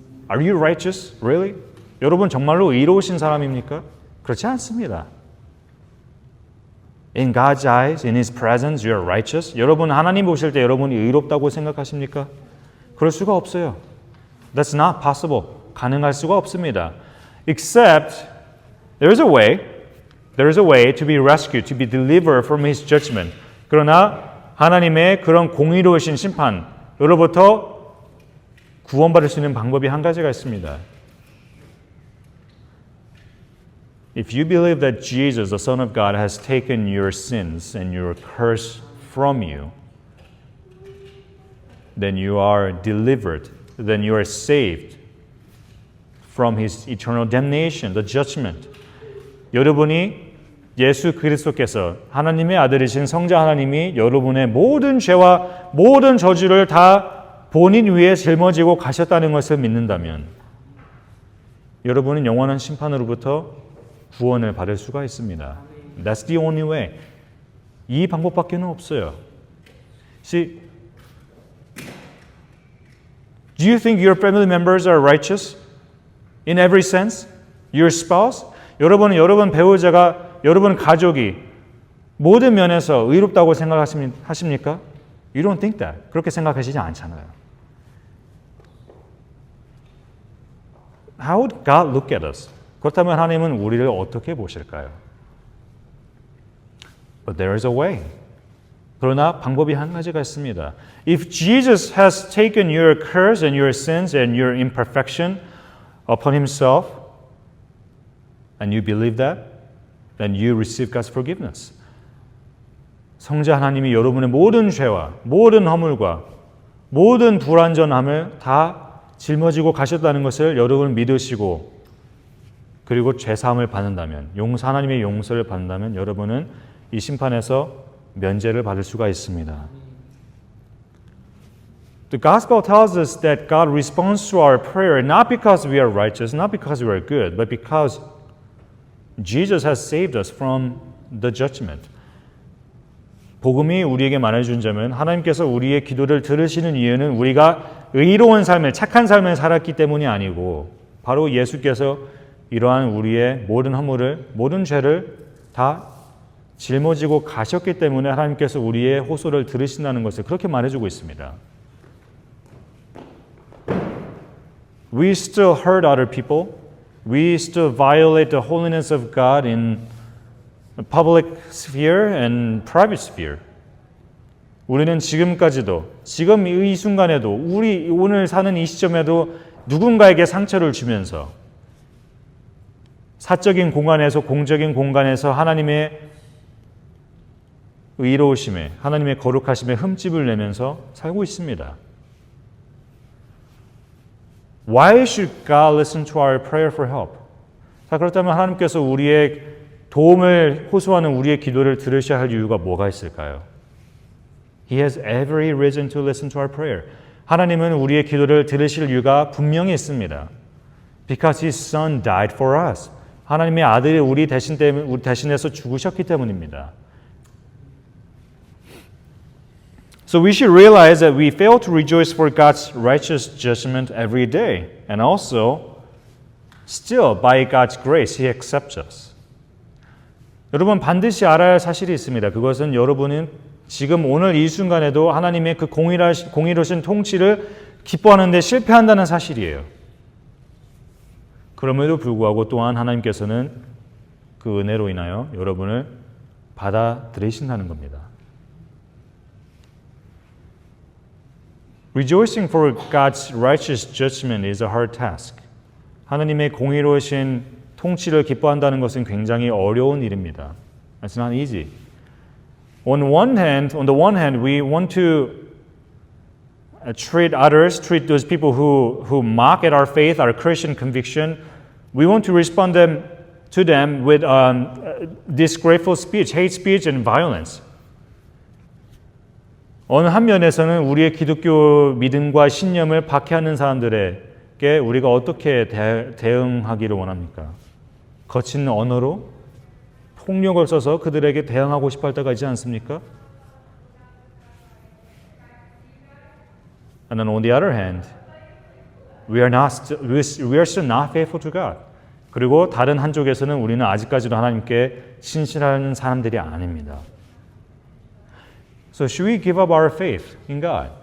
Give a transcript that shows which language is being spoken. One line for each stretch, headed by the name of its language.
English: Are you righteous? Really?
Korean: 여러분 정말로 의로우신 사람입니까? 그렇지 않습니다.
English: In God's eyes, in His presence, you are righteous.
Korean: 여러분 하나님 보실 때 여러분이 의롭다고 생각하십니까? 그럴 수가 없어요.
English: That's not possible.
Korean: 가능할 수가 없습니다.
English: Except there is a way. There is a way to be rescued, to be delivered from His judgment.
Korean: 그러나 하나님의 그런 공의로우신 심판으로부터 구원받을 수 있는 방법이 한 가지가 있습니다.
English: If you believe that Jesus, the Son of God, has taken your sins and your curse from you, then you are delivered, then you are saved from His eternal damnation, the judgment.
Korean: 여러분이 예수 그리스도께서 하나님의 아들이신 성자 하나님이 여러분의 모든 죄와 모든 저주를 다 본인 위에 짊어지고 가셨다는 것을 믿는다면 여러분은 영원한 심판으로부터 구원을 받을 수가 있습니다.
English: That's the only way.
Korean: 이 방법밖에는 없어요.
English: See, do you think your family members are righteous in every sense? Your spouse?
Korean: 여러분 배우자가 여러분 가족이 모든 면에서 의롭다고 생각하십니까?
English: You don't think that.
Korean: 그렇게 생각하시지 않잖아요.
English: How would God look at us?
Korean: 그렇다면 하나님은 우리를 어떻게 보실까요?
English: But there is a way.
Korean: 그러나 방법이 한 가지가 있습니다.
English: If Jesus has taken your curse and your sins and your imperfection upon himself, and you believe that, then you receive God's forgiveness.
Korean: 성자 하나님이 여러분의 모든 죄와 모든 허물과 모든 불완전함을 다 짊어지고 가셨다는 것을 여러분 믿으시고 그리고 죄사함을 받는다면 하나님의 용서를 받는다면 여러분은 이 심판에서 면제를 받을 수가 있습니다.
English: The gospel tells us that God responds to our prayer not because we are righteous, not because we are good, but because Jesus has saved us from the judgment.
Korean: 복음이 우리에게 말해준 점은 하나님께서 우리의 기도를 들으시는 이유는 우리가 의로운 삶을, 착한 삶을 살았기 때문이 아니고 바로 예수께서 이러한 우리의 모든 허물을, 모든 죄를 다 짊어지고 가셨기 때문에 하나님께서 우리의 호소를 들으신다는 것을 그렇게 말해주고 있습니다.
English: We still hurt other people. We still violate the holiness of God in public sphere and private sphere.
Korean: 우리는 지금까지도, 지금 이 순간에도, 우리 오늘 사는 이 시점에도 누군가에게 상처를 주면서 사적인 공간에서, 공적인 공간에서 하나님의 의로우심에, 하나님의 거룩하심에 흠집을 내면서 살고 있습니다.
English: Why should God listen to our prayer for help?
Korean: 자, 그렇다면 하나님께서 우리의 도움을 호소하는 우리의 기도를 들으셔야 할 이유가 뭐가 있을까요?
English: He has every reason to listen to our prayer.
Korean: 하나님은 우리의 기도를 들으실 이유가 분명히 있습니다.
English: Because His Son died for us.
Korean: 하나님의 아들이 우리 대신해서 죽으셨기 때문입니다.
English: So we should realize that we fail to rejoice for God's righteous judgment every day. And also, still, by God's grace, He accepts us.
Korean: 여러분 반드시 알아야 할 사실이 있습니다. 그것은 여러분은 지금 오늘 이 순간에도 하나님의 그 공의로우신 통치를 기뻐하는 데 실패한다는 사실이에요. 그럼에도 불구하고 또한 하나님께서는 그 은혜로 인하여 여러분을 받아들이신다는 겁니다.
English: Rejoicing for God's righteous judgment is a hard task.
Korean: 하나님의 공의로우신 통치를 기뻐한다는 것은 굉장히 어려운 일입니다.
English: It's not easy. On the one hand, we want to treat those people who mock at our faith, our Christian conviction. We want to respond to them with disgraceful speech, hate speech, and violence.
Korean: 어느 한 면에서는 우리의 기독교 믿음과 신념을 박해하는 사람들에게 우리가 어떻게 대응하기를 원합니까? 거친 언어로 폭력을 써서 그들에게 대응하고 싶어 할 때가 있지 않습니까?
English: And then on the other hand, we are still not faithful to God.
Korean: 그리고 다른 한쪽에서는 우리는 아직까지도 하나님께 신실한 사람들이 아닙니다.
English: So should we give up our faith in God?